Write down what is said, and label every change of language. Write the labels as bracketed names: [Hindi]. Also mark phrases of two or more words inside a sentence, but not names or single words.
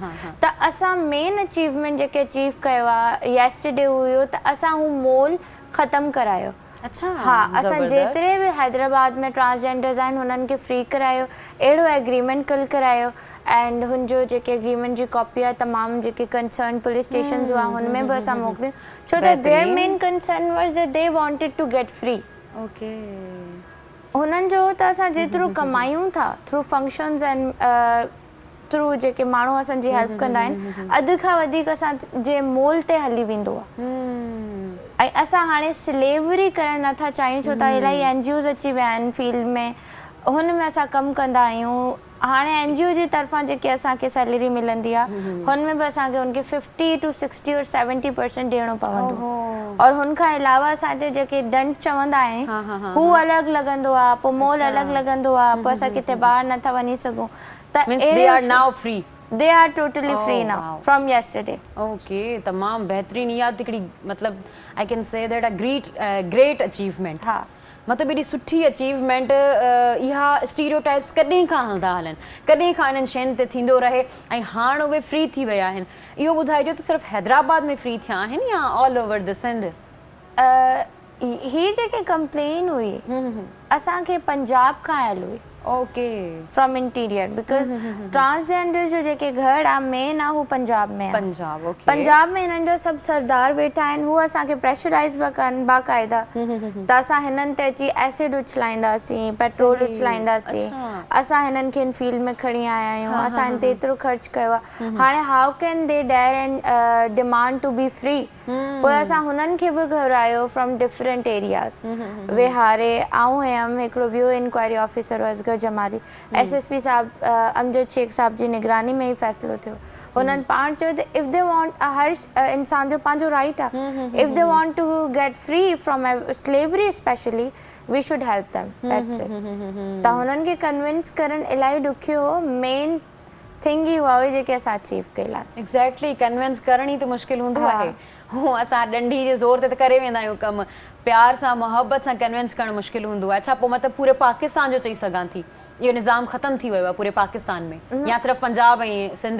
[Sindhi] त असां [English] main achievement [Sindhi] जेके अचीव कयो आहे यस्टरडे हुयो त असां हू मोल ख़तमु करायो। अच्छा, हाँ, असां जेतिरे बि हैदराबाद में ट्रांसजेंडर्स आहिनि हुननि खे फ्री करायो, अहिड़ो एग्रीमेंट कल करायो एंड हुनजो जेके एग्रीमेंट जी कॉपी आहे तमामु जेके [English] concerned police stations [Sindhi] हुआ हुनमें बि असां मोकिलियूं, छो त [English] their main concern was that they wanted to get free. [Sindhi] ओके, हुननि जो त असां जेतिरो कमायूं था [English] through functions and through [Sindhi] जेके माण्हू असांजी हेल्प कंदा आहिनि अधु खां वधीक असांजे मोल ते हली वेंदो आहे। ऐं असां हाणे स्लेवरी करणु नथा चाहियूं छो त इलाही NGOs अची विया आहिनि फील्ड में, हुन में असां कमु कंदा आहियूं। हाणे NGO जी तरफ़ां जेके असांखे सैलरी मिलंदी आहे हुन में बि असांखे हुनखे 50 to 60 और 70% ॾियणो पवंदो और हुन खां अलावा असांजे जेके दंड चवंदा आहिनि हू अलॻि लॻंदो आहे, पोइ मोल अलॻि लॻंदो आहे, पोइ असां किथे ॿाहिरि नथा वञी सघूं। [English] त they are totally free now from yesterday. Okay, [Sindhi] तमाम बेहतरीन इहा हिकिड़ी मतलब [English] I can say that a great achievement. [Sindhi] हाँ मतलब एॾी सुठी अचीवमेंट इहा स्टीरियोटाइप्स कॾहिं खां हलंदा हलनि, कॾहिं खां इन्हनि शयुनि ते थींदो रहे ऐं हाणे उहे फ्री थी विया आहिनि। इहो ॿुधाइजो त सिर्फ़ु हैदराबाद में फ्री थिया आहिनि या [English] all over the Sindh? [Sindhi] ही जेके कंप्लेन हुई असांखे पंजाब खां आयल हुई। ओके, [English] from interior because transgender [Sindhi] जो जेके घर आहे मेन आहे हू पंजाब में आहे। पंजाब, ओके। पंजाब में हिननि जा सभु सरदार वेठा आहिनि, हू असांखे प्रेशराइज़ पिया कनि बाक़ाइदा त असां हिननि ते अची एसिड उछलाईंदासीं, पेट्रोल उछलाईंदासीं, असां हिननि खे हिन फील्ड में खणी आया आहियूं, असां हिन ते एतिरो ख़र्च कयो आहे, हाणे [English] how can they dare and demand to be free. [Sindhi] पोइ असां हुननि खे बि घुरायो [English] from different areas [Sindhi] विहारे। आउं हुयमि, हिकिड़ो ॿियो [English] inquiry officer [Sindhi] हुअसि जमाली, SSP साहब अमजद शेख साहब जी निगरानी में ही फ़ैसिलो थियो। हुननि पाण चयो त [English] if they want, [Sindhi] हर इंसान जो पंहिंजो राइट आहे, [English] if they want to get free from slavery especially we should help them, that's it. [Sindhi] त हुननि खे कन्विंस करणु इलाही ॾुखियो हो। [English] main thing [Sindhi] ई हुआ हुई जेके असां अचीव कयलासीं। एग्ज़ैक्टली, कन्विंस करण ई त मुश्किल हूंदो आहे। हू असां डंडी जे ज़ोर ते त करे वेंदा आहियूं कमु, प्यार सां मोहब्बत सां कन्विंस करणु मुश्किल हूंदो आहे। छा पोइ मतिलबु पूरे पाकिस्तान जो चई सघां थी इहो निज़ाम ख़तमु थी वियो आहे पूरे पाकिस्तान में या सिर्फ़ु पंजाब ऐं सिंध?